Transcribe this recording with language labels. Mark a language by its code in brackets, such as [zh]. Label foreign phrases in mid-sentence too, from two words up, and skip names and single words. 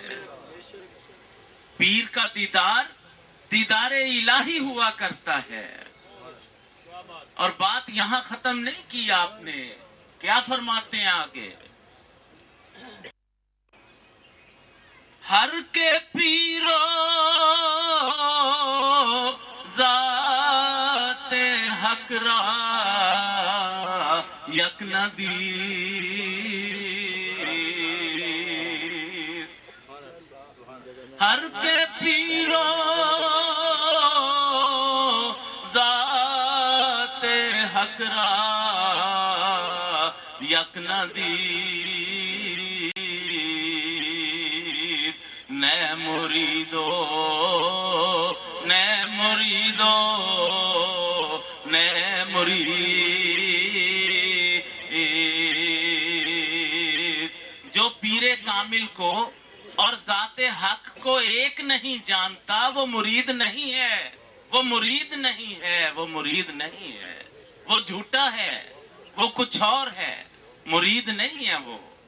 [ur] پیر کا دیدار الہی ہوا کرتا ہے۔ اور بات یہاں ختم نہیں کی آپ نے، کیا فرماتے ہیں آگے؟ [fa] ہر کے پیرو ذات حق را یک ندید، ہر کے پیرو ذات حق را یک ندید، نئے مریدو نئے مریدو نئے مرید، [ur] جو پیر کامل کو اور ذات حق کو ایک نہیں جانتا وہ مرید نہیں ہے، وہ مرید نہیں ہے، وہ مرید نہیں ہے، وہ جھوٹا ہے، وہ کچھ اور ہے، مرید نہیں ہے وہ۔